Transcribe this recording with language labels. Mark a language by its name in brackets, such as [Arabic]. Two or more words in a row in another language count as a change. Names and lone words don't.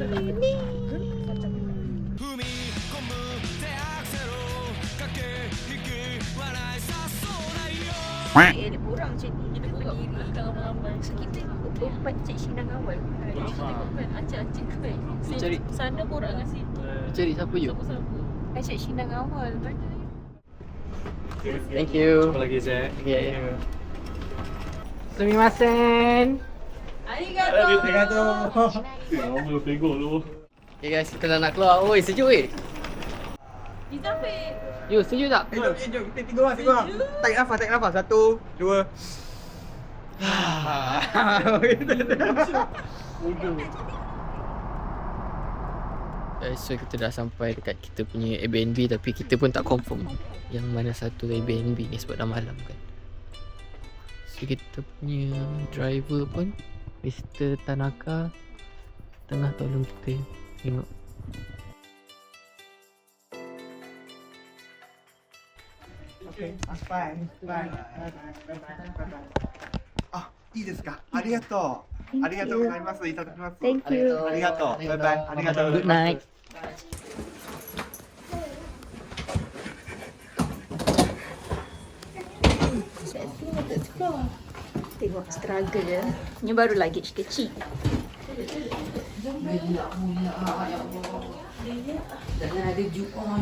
[Malay] Ada orang macam ni, kita berdiri ramai-ramai. So kita berempat cik Shinang awal. Acik-acik kan. Cari. Sana korang kat situ. Cari siapa you? Siapa-siapa? Cik Shinang awal. Mana? [English] Thank you. [Malay] Apa lagi Zek? [Japanese] Okay. Sumimasen. Arigato. [Malay] Lama tengok lu. [English] Okay guys, [Malay] kita dah nak keluar. Oi, sejuk weh. Kita Fik. You sejuk tak? Jom, kita tiga orang. Tarik nafas. 1, 2. Guys, so kita dah sampai dekat kita punya Airbnb, tapi kita pun tak confirm yang mana satu Airbnb ni sebab dah malam kan. So kita punya driver pun Mr. Tanaka tengah tolong kita tengok. [English] Okay, that's fine. Bye. [Japanese] いいですか。ありがとう。ありがとうございます。いただきます。 [English] Thank you. [Japanese] ありがとう。バイバイ。ありがとうござい [English] Good [Japanese] ます。 [English] night. [Malay] Tengok struggle ya. Ni baru luggage kecil. Jangan ada juon.